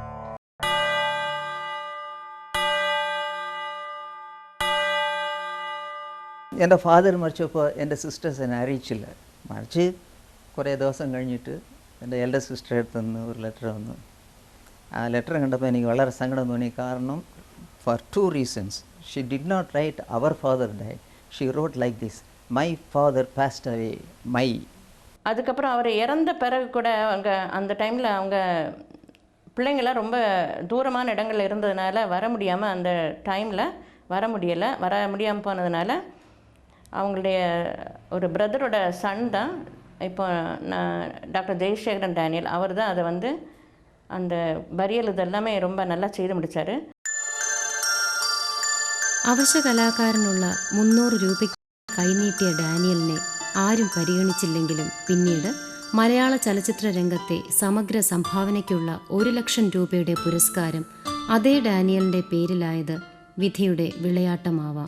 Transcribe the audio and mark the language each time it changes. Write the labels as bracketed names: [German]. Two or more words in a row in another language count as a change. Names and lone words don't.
[Malayalam] എൻ്റെ ഫാദർ മരിച്ചപ്പോൾ എൻ്റെ സിസ്റ്റേഴ്സ് എന്നെ അറിയിച്ചില്ല. മറിച്ച് കുറേ ദിവസം കഴിഞ്ഞിട്ട് എൻ്റെ [English] elder sister [Malayalam] അടുത്തുനിന്ന് ഒരു ലെറ്റർ വന്നു. ആ ലെറ്റർ കണ്ടപ്പോൾ എനിക്ക് വളരെ സങ്കടം തോന്നി. [English] കാരണം for 2 reasons. She did not write our father died. She wrote like this, my father passed away, my. [Tamil] அதுக்கப்புறம் அவர் இறந்த பிறகு கூட அவங்க அந்த டைமில் அவங்க பிள்ளைங்களாம் ரொம்ப தூரமான இடங்களில் இருந்ததுனால வர முடியாமல் அந்த டைமில் வர முடியாமல் போனதுனால அவங்களுடைய ஒரு பிரதரோட சன் தான் இப்போ டாக்டர் ஜெயசேகரன் டேனியல். அவர் தான் அதை வந்து அந்த பரியல் இதெல்லாமே ரொம்ப நல்லா செய்து முடித்தார். [Malayalam] അവശ കലാകാരനുള്ള 300 രൂപയ്ക്ക് കൈനീട്ടിയ ഡാനിയലിനെ ആരും പരിഗണിച്ചില്ലെങ്കിലും പിന്നീട് മലയാള ചലച്ചിത്ര രംഗത്തെ സമഗ്ര സംഭാവനയ്ക്കുള്ള 1 ലക്ഷം രൂപയുടെ പുരസ്കാരം അതേ ഡാനിയലിൻ്റെ പേരിലായത് വിധിയുടെ വിളയാട്ടമാവാം.